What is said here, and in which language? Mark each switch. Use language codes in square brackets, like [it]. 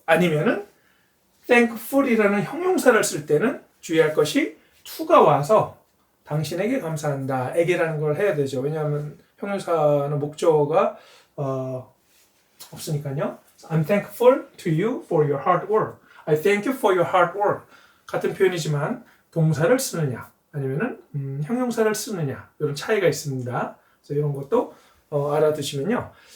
[ko] 아니면은 thankful이라는 형용사를 쓸 때는 주의할 것이 to가 와서 당신에게 감사한다. 에게라는 걸 해야 되죠. 왜냐하면 형용사는 목적어가 없으니까요. [en] I'm thankful to you for your hard work. I thank you for your hard work. [ko] 같은 표현이지만 동사를 쓰느냐 아니면은 형용사를 쓰느냐 이런 차이가 있습니다. 그래서 이런 것도 알아두시면요.